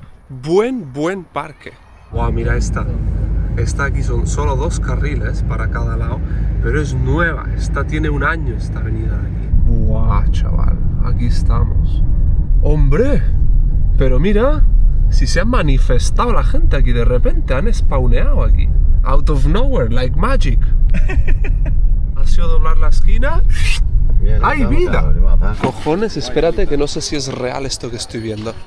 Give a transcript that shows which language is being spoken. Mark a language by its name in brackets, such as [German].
[Spanish] Buen parque. Guau, mira esta. Esta aquí son solo 2 carriles para cada lado, pero es nueva. Esta tiene 1 año, esta avenida de aquí. Buah, chaval, aquí estamos. ¡Hombre! Pero mira, si se ha manifestado la gente aquí de repente, han spawneado aquí. [English] Out of nowhere, like magic. [Spanish] Ha sido doblar la esquina. ¡Hay vida! Cojones, espérate que no sé si es real esto que estoy viendo.